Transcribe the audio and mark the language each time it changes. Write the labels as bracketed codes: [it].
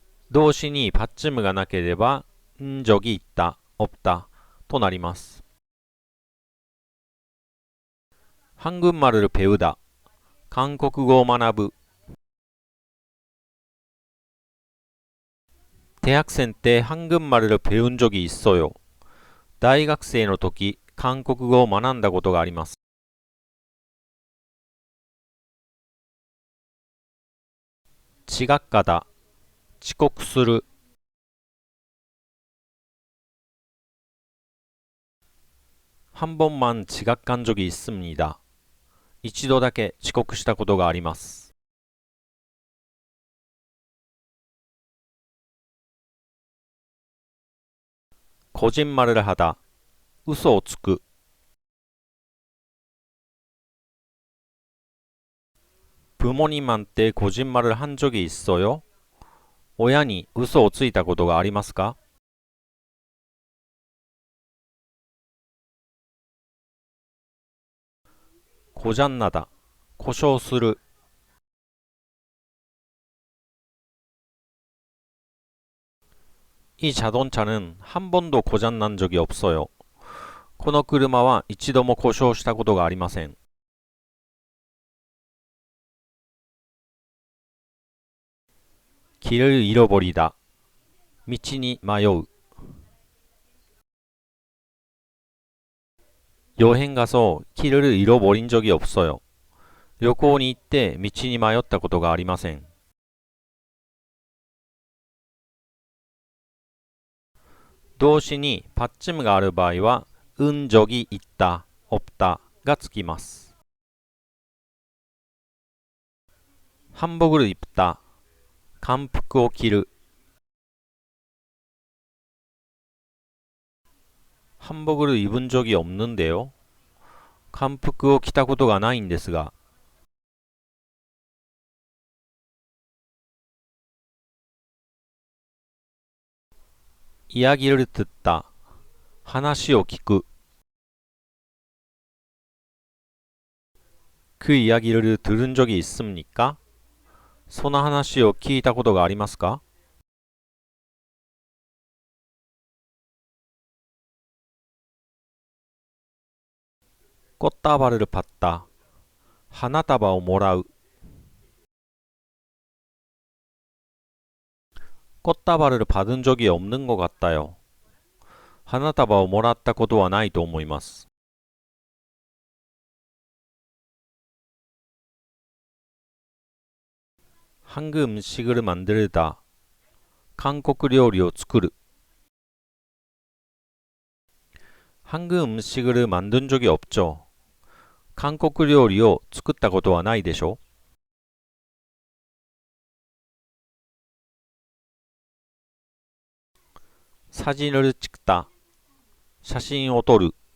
[ja] 動詞にパッチムがなければ、 [ko] 적이 있다, 없다 [ja] となります。 [ko] 한국말을 배우다、 [ja] 韓国語を学ぶ。 [ko] 대학생 때 한국말을 배운 적이 있어요。 [ja] 大学生の時、韓国語を学んだことがあります。 [ko] 지각하다、 [ja] 遅刻する。 [ko] 한 번만 지각한 적이 있습니다。 [ja] 一度だけ遅刻したことがあります。 [ko] 거짓말을 하다、 [ja] 嘘をつく。 [ko] 부모님한테 거짓말을 한 적이 있어요？ [ja] 親に嘘をついたことがありますか？ [ko] 고장나다、 [ja] 故障する。 [ko] 이 자동차는 한 번도 고장난 적이 없어요。 [ja] この車は一度も故障したことがありません。 [ko] 길을 잃어버리다、 [ja] 道に迷う。 [ko] 여행 가서 길을 잃어버린 적이 없어요。 [ja] 旅行に行って道に迷ったことがありません。動詞にパッチムがある場合は、 [ko] 적이 있다, 없다 [ja] がつきます。 [ko] 한복을 입다、 [ja] 漢服を着る。 [ko] 한복을 입은 적이 없는데요。 [ja] 漢服を着たことがないんですが。 [ko] 이야기를 듣다、 [ja] 話を聞く。 [ko] 그 이야기를 들은 적이 있습니까？ [ja] その話を聞いたことがありますか？ [ko] 꽃다발을 받다、 [ja] 花束をもらう。 [ko] 꽃다발을 받은 적이 없는 것 같아요。 [ja] 花束をもらったことはないと思います。 [ko] 한국 음식을 만들다、 [ja] 韓国料理を作る。 [ko] 한국 음식을 만든 적이 없죠。 [ja] 韓国料理を作ったことはないでしょ。 [ko] 사진을 찍다、 [ja] 写真を撮る。